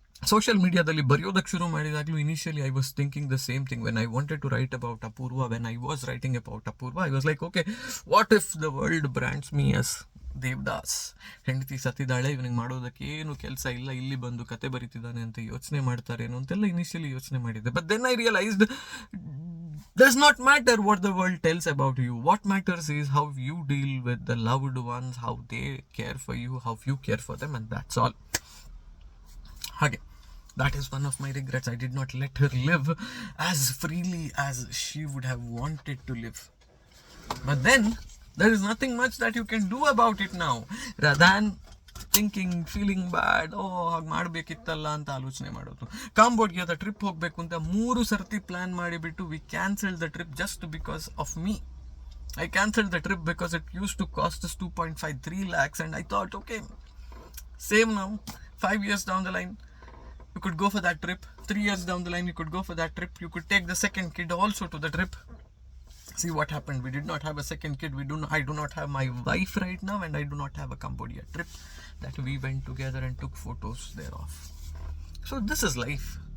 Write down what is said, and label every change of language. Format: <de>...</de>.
<kn>Social ಮೀಡಿಯಾದಲ್ಲಿ ಬರೆಯೋದಕ್ಕೆ ಶುರು ಮಾಡಿದಾಗಲೂ</kn> <en>Initially I was thinking the same thing. When I wanted to write about Apoorva, when I was writing about Apoorva, I was like, okay, what if the world brands me as Devdas?</en> <kn>ಹೆಂಡತಿ ಸತ್ತಿದ್ದಾಳೆ, ಇವನಿಗೆ ಮಾಡೋದಕ್ಕೆ ಏನು ಕೆಲಸ ಇಲ್ಲ, ಇಲ್ಲಿ ಬಂದು ಕತೆ ಬರೀತಿದ್ದಾನೆ ಅಂತ ಯೋಚನೆ ಮಾಡ್ತಾರೇನೋ ಅಂತೆಲ್ಲ ಇನಿಷಿಯಲಿ ಯೋಚನೆ ಮಾಡಿದ್ದೆ.</kn> <en>But then I realised does not matter what the world tells about you. What matters is how you deal with the loved ones, how they care for you, how you care for them, and that's all. Hage, that is one of my regrets. I did not let her live as freely as she would have wanted to live. But then there is nothing much that you can do about it now, rather than thinking, feeling bad,</en> <kn>ಹಾಗೆ ಮಾಡಬೇಕಿತ್ತಲ್ಲ ಅಂತ ಆಲೋಚನೆ ಮಾಡೋದು. ಕಾಂಬೋಡಿಯಾದ ಅದ trip ಹೋಗಬೇಕು ಅಂತ 3 ಸರ್ತಿ plan ಮಾಡಿಬಿಟ್ಟು</kn> <en>We cancelled the trip just because of me. I cancelled the trip because it used to cost us 2.53 lakhs and I thought, okay, same now, 5 years down the line you could go for that trip, 3 years down the line you could go for that trip, you could take the second kid also to the trip. See what happened, we did not have a second kid, I do not have my wife right now, and I do not have a Cambodia trip that we went together and took photos thereof. So this is life.</en>